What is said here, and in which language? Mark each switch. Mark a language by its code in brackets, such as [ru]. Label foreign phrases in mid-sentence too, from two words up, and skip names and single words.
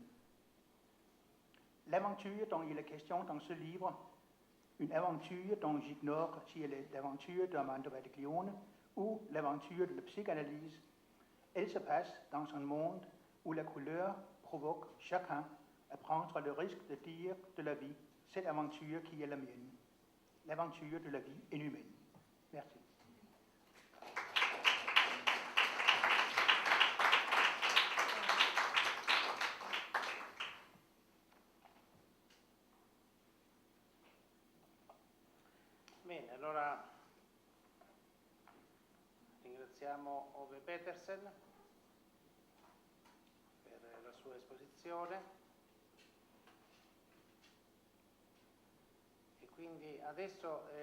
[fr] L'aventure dont il est question dans ce livre, une aventure dont j'ignore si elle est l'aventure d'Armando Verdiglione ou l'aventure de la psychanalyse, Elle se passe dans un monde où la couleur provoque chacun à prendre le risque de dire de la vie, c'est l'aventure qui est la mienne. L'aventure de la vie inhumaine. Merci. [it] Bene, allora ringraziamo Ove Petersen per la sua esposizione e quindi adesso